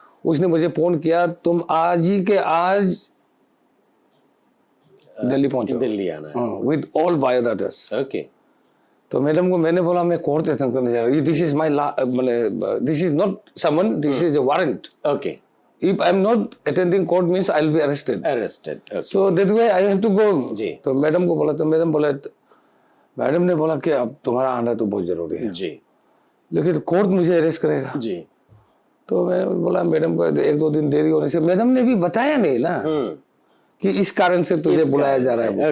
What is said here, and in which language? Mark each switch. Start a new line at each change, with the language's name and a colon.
Hindi: उसने मुझे फोन किया, तुम आज ही के आज दिल्ली पहुंचो, दिल्ली आना है
English: With all biodatas. Okay.
Hindi: तो मैडम को मैंने बोला मैं कोर्ट अटेंड करने जा रहा हूँ,
English: This is my this is not summon, this is a warrant. Okay. If I am not attending court means I will be arrested. Okay. So that way I have to go.
Hindi: जी। तो madam को बोला, तो madam ने बोला कि अब तुम्हारा आना तो बहुत जरूरी है जी। लेकिन कोर्ट मुझे अरेस्ट करेगा। जी। तो मैंने बोला मैडम को 1-2 दिन देरी होने से, मैडम ने भी बताया नहीं ना कि इस कारण से तुझे बुलाया जा रहा है।